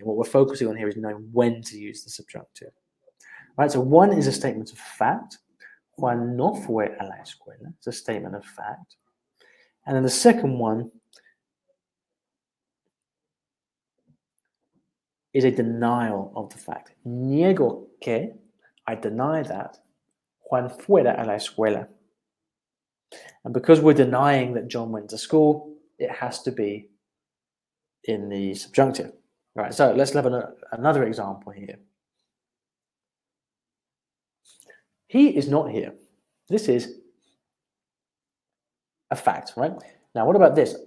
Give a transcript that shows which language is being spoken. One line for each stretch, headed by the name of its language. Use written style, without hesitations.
English: What we're focusing on here is knowing when to use the subjunctive. Right, so one is a statement of fact.
Spanish: Juan no fue a la escuela.
English: It's a statement of fact. And then the second one is a denial of the fact.
Spanish: Niego que,
English: I deny that,
Spanish: Juan fuera a la escuela.
English: And because we're denying that John went to school, it has to be in the subjunctive. Right, so let's have another example here. He is not here. This is a fact, right? Now, what about this?